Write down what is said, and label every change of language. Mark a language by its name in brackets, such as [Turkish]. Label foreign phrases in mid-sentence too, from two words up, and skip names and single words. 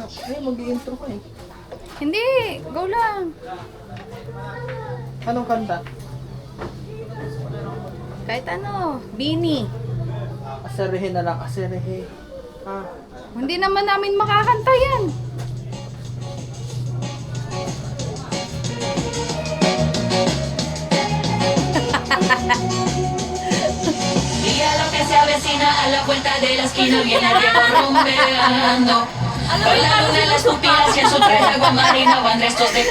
[Filipino] Ay, mag-i-intro ka eh. Hindi, go lang. Anong kanta? Kahit ano, Bini. Aserehe na lang, aserehe. Ah. Hindi naman namin makakanta yan. [Spanish] Y a lo que se avecina a la vuelta de la esquina viene el viejo rumbeando. Hoy la luna en las pupilas y en su traje aguamarina van restos de